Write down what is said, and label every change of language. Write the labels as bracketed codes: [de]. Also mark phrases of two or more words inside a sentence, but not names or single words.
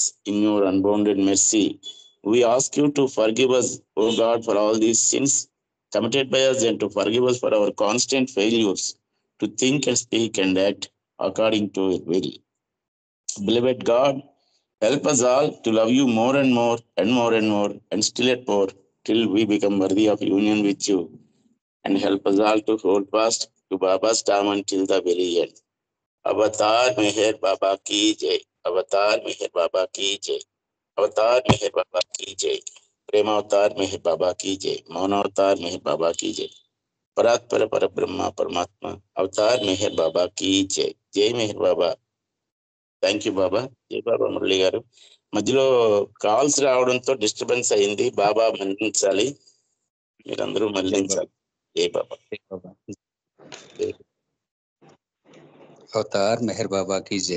[en] In your unbounded mercy, we ask you to forgive us, O God, for all these sins committed by us, and to forgive us for our constant failures to think and speak and act according to your will. Beloved God, help us all to love you more and more and more and more, and still yet more, till we become worthy of union with you. And help us all to hold fast to Baba's term until the very end. [hi] अवतार मेहर बाबा की जय। अवतार मेहर बाबा की जय. अवतार मेहर बाबा की जय। प्रेम अवतार मेहर बाबा की जय. मौन अवतार मेहर बाबा की जय। परात्पर परब्रह्म परमात्मा अवतार मेहर बाबा की जय. जय मेहर बाबा. [en] thank you [te] బాబా. జై బాబా. మురళి గారు, మధ్యలో కాల్స్ రావడంతో డిస్టర్బెన్స్ అయింది. బాబా మన్నించాలి, మీరందరూ మన్నించాలి. జై బాబా. అవతార్ మెహర్ బాబాకి జై.